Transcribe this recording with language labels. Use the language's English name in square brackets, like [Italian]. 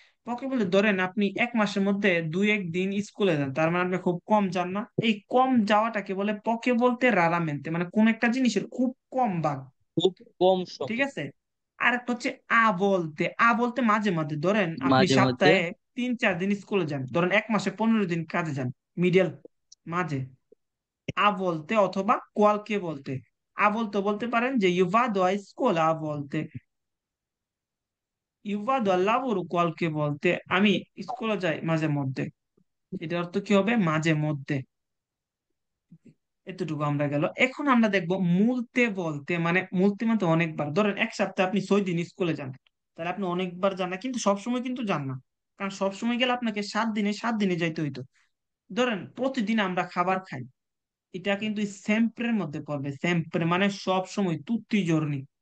[Bangla] পকে বলতে ধরেন আপনি 1 মাসের মধ্যে 2-1 দিন স্কুলে যান, তার মানে আপনি খুব কম যান না, এই কম যাওয়াটাকে বলে পকে বলতে রারামেন্তে, মানে কোন একটা জিনিসের খুব কম ভাগ। খুব কম ঠিক সময়। আছে। আর একটা হচ্ছে বলতে, বলতে মাঝে মাঝে, ধরেন আপনি মাঝে মধ্যে। সপ্তাহে 3-4 দিন স্কুলে যান, ধরেন 1 মাসে 15 দিন কাজে যান, মিডিয়াল, মাঝে। বলতে অথবা কোয়ালকে বলতে। বলতে বলতে পারেন যে [Italian] io vado a scuola a volte, io vado al lavoro qualche volte, [Bangla] আমি স্কুলে যাই মাঝে মধ্যে। এটার অর্থ কি হবে? মাঝে মধ্যে। এতটুকু আমরা গেল। এখন আমরা দেখবো মুলতে বলতে, মানে মুলতে মানে অনেকবার। ধরেন এক সপ্তাহে আপনি 6 দিন স্কুলে যান, তাহলে আপনি অনেকবার যান না, কিন্তু সবসময় কিন্তু যান না, কারণ সবসময় গেলে আপনাকে 7 দিনে 7 দিনে যাইতে হইতো। ধরেন প্রতিদিন আমরা খাবার খাই, এটা কিন্তু সেম্প্রের মধ্যে পড়বে, সেম্প্রে মানে সব সময়, [Italian] তুত্তি জর্নি।